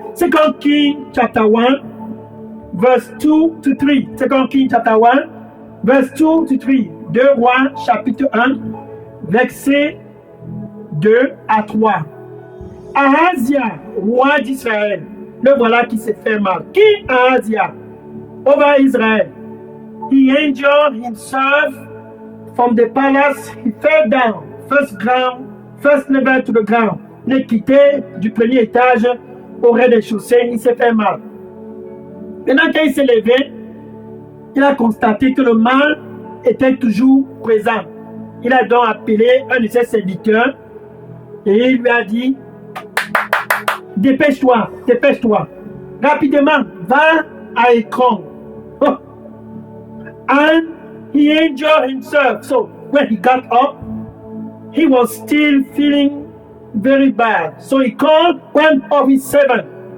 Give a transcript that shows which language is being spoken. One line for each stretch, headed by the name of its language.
English: 2 Kings, chapter 1, verse 2 to 3. 2 Kings, chapter 1, verse 2 to 3.
French: 2 Rois, chapitre 1, versets 2 à 3. Ahazia, roi d'Israël, le voilà qui s'est fait mal.
English: Qui Ahazia? Over Israel. He injured himself from the palace. He fell down, first level to the ground.
French: Il est quitté du premier étage au rez-de-chaussée. Il s'est fait mal. Maintenant, quand il s'est levé, il a constaté que le mal était toujours présent. Il a donc appelé un de ses serviteurs et il lui a dit: dépêche-toi, rapidement, va à Écran.
English: And he injured himself. So when he got up, he was still feeling very bad. So he called one of his servants.